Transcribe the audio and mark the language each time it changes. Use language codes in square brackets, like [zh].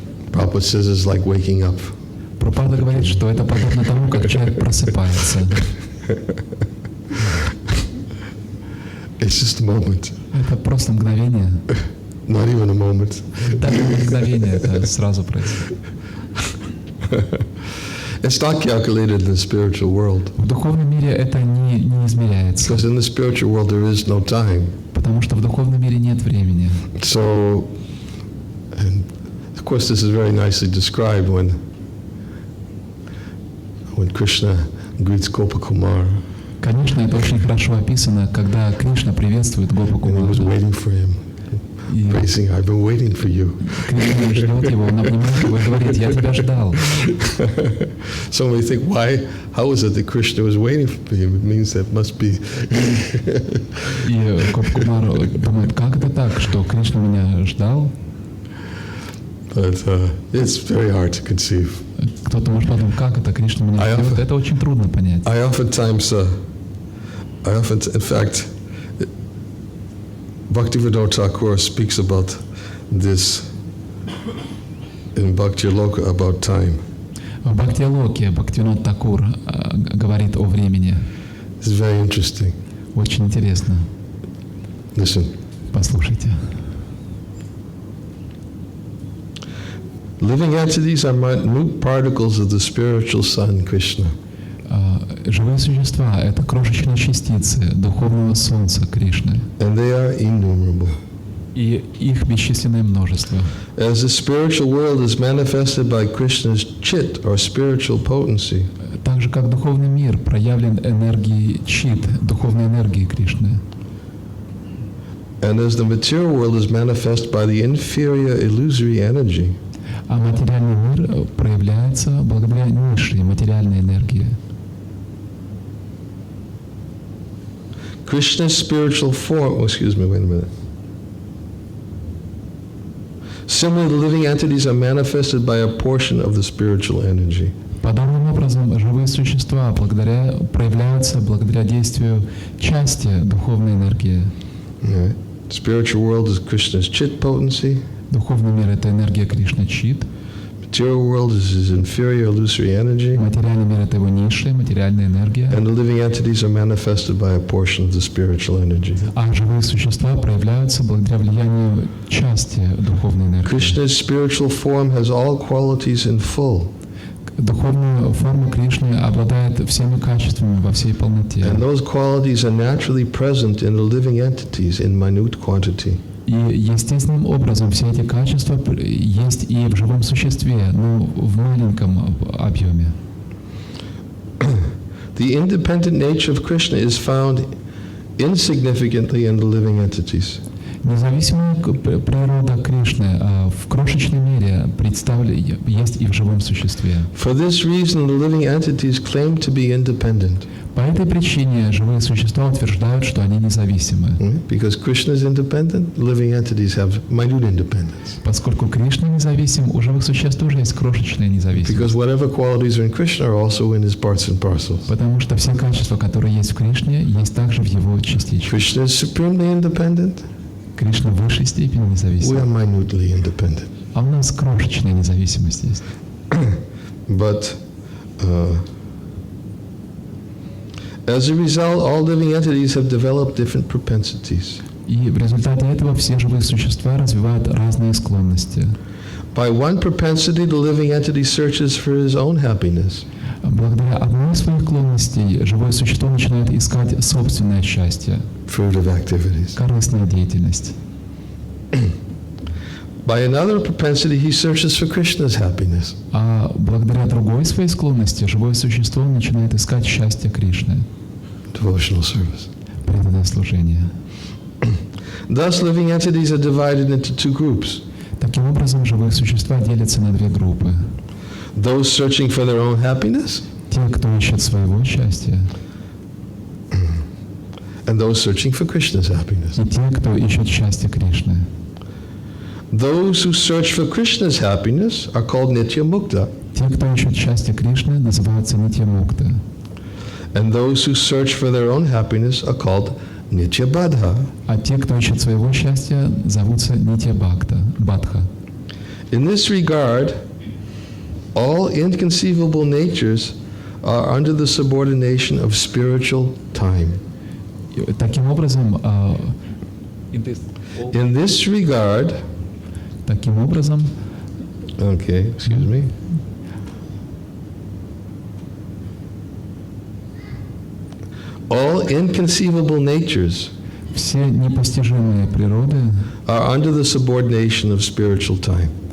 [en] Prabhupada says it's like waking up. [ru] Прабхупада говорит, что это подобно тому, как человек просыпается. [en] It's just a moment. [ru] Это просто мгновение. [en] Not even a moment. [ru] Даже не мгновение, это сразу происходит. [en] It's not calculated in the spiritual world. [ru] В духовном мире это не измеряется. [en] Because in the spiritual world there is no time. [ru] Потому что в духовном мире нет времени. [en] So, and of course this is very nicely described when Krishna greets Gopakumar. [ru] Конечно, это очень хорошо описано, когда Кришна приветствует [en] And he was [ru] Гопакумара. [en] waiting for him, praising, I've been waiting for you. [ru] Кришна ждет его, он обнимает его и говорит: «Я тебя ждал». [en] Some may think, how is it that Krishna was waiting for him? It means that must be. [ru] И Гопакумар думает: как это так, что Кришна меня ждал? [en] But it's very hard to conceive. [ru] Кто-то может подумать: как это, Кришна меня ждет? Это очень трудно понять. [en] I often, in fact, Bhaktivinoda Thakur speaks about this in Bhakti-loka about time. [ru] В Бхакти-локе Бхактивинод Такур говорит о времени. [en] It's very interesting. [ru] Очень интересно. [en] Listen. [ru] Послушайте. [en] Living entities are minute particles of the spiritual sun, Krishna. [ru] Живые существа — это крошечные частицы духовного солнца Кришны. [en] And they are innumerable. [ru] И их бесчисленное множество. [en] As the spiritual world is manifested by Krishna's chit, or spiritual potency, [ru] Так же, как духовный мир проявлен энергией чит, духовной энергией Кришны. [en] and as the material world is manifested by the inferior illusory energy, [ru] А материальный мир проявляется благодаря низшей материальной энергии. [en] Krishna's spiritual form, wait a minute. Similarly, the living entities are manifested by a portion of the spiritual energy. [ru] Подобным образом живые существа проявляются благодаря действию части духовной энергии. [en] Right. Spiritual world is Krishna's chit potency. [ru] Духовный мир — это энергия Кришна чит. [en] Material world is his inferior illusory energy. [ru] Материальный мир — это его низшая материальная энергия. [en] And the living entities are manifested by a portion of the spiritual energy. [ru] А живые существа проявляются благодаря влиянию части духовной энергии. [en] Krishna's spiritual form has all qualities in full. [ru] Духовная форма Кришны обладает всеми качествами во всей полноте. [en] And those qualities are naturally present in the living entities in minute quantity. [ru] И естественным образом все эти качества есть и в живом существе, но в маленьком объеме. [en] The independent nature of Krishna is found insignificantly in the living entities. [ru] Независимая природа Кришны в крошечной мере есть и в живом существе. [en] For this reason, the living entities claim to be independent. [ru] По этой причине живые существа утверждают, что они независимы. [en] Because Krishna is independent, living entities have minute independence. [ru] Поскольку Кришна независим, у живых существ тоже есть крошечная независимость. [en] Because whatever qualities are in Krishna are also in his parts and parcels. [ru] Потому что все качества, которые есть в Кришне, есть также в его частичках. [en] Krishna is supremely independent. [ru] Кришна в высшей степени [en] We [ru] независим. [en] are minutely independent. [ru] А у нас крошечная независимость есть. [en] But as a result, all living entities have developed different propensities. [ru] И в результате этого все живые существа развивают разные склонности. [en] By one propensity, the living entity searches for his own happiness. [ru] Благодаря одной из своих склонностей живое существо начинает искать собственное счастье, [en] Fruitive activities. [ru] корыстная деятельность. [en] By another propensity, he searches for Krishna's happiness. [ru] А благодаря другой своей склонности живое существо начинает искать счастье Кришны, [en] Devotional service. [ru] преданное служение. [en] Thus, living entities are divided into two groups. [ru] Таким образом, живые существа делятся на две группы. [en] Those searching for their own happiness [ru] Те, кто ищет своего счастья, [en] and those searching for Krishna's happiness. [ru] и те, кто ищет счастье Кришны. [en] Those who search for Krishna's happiness are called Nitya Mukta, [ru] Те, кто ищет счастье Кришны, называются нитья-мукта. [en] and those who search for their own happiness are called Nitya Badha. [ru] А те, кто ищет своего счастья, зовутся нитья-бадха. [en] In this regard, all inconceivable natures are under the subordination of spiritual time. [ru] Таким образом, [en] In this regard, okay, excuse me. All inconceivable natures [ru] все непостижимые природы [en] are under the subordination of spiritual time.